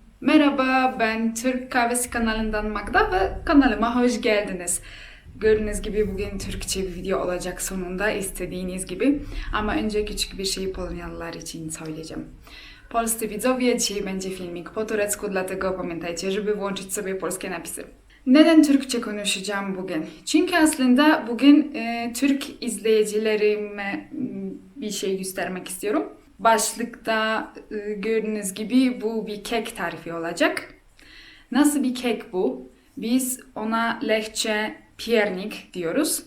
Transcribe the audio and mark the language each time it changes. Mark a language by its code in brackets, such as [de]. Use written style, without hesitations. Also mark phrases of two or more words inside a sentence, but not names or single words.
[tr] Merhaba, ben Türk Kahvesi kanalından Magda ve kanalıma hoş geldiniz. Gördüğünüz gibi bugün Türkçe bir video olacak sonunda istediğiniz gibi. Ama önce küçük bir şey Polonyalılar için söyleyeceğim. [pl] Polscy widzowie, dzisiaj będzie filmik po turecku, dlatego pamiętajcie, żeby włączyć sobie polskie napisy. [tr] Neden Türkçe konuşacağım bugün? Çünkü aslında bugün Türk izleyicilerime bir şey göstermek istiyorum. Başlıkta gördüğünüz gibi bu bir kek tarifi olacak. Nasıl bir kek bu? Biz ona Lehçe piernik diyoruz.